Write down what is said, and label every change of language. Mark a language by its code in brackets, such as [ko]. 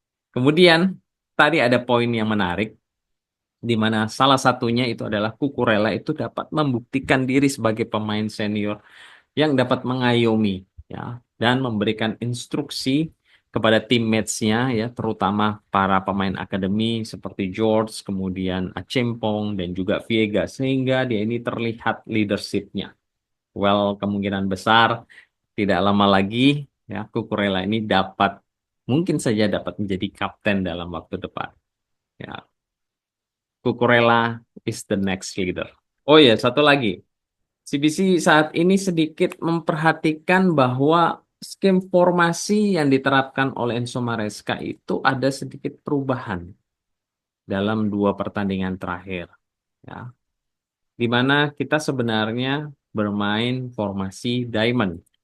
[id] Kemudian tadi ada poin yang menarik di mana salah satunya itu adalah Cucurella itu dapat membuktikan diri sebagai pemain senior yang dapat mengayomi ya dan memberikan instruksi kepada teammates-nya ya terutama para pemain akademi seperti George, kemudian Achimpong dan juga Viega sehingga dia ini terlihat leadership-nya. [en] Well, [id] kemungkinan besar tidak lama lagi ya Cucurella ini mungkin saja dapat menjadi kapten dalam waktu depan. Ya, [en] Cucurella is the next leader. [id] Oh ya, satu lagi. CBC saat ini sedikit memperhatikan bahwa skema formasi yang diterapkan oleh Enzo Maresca itu ada sedikit perubahan dalam dua pertandingan terakhir, ya, di mana kita sebenarnya bermain formasi diamond.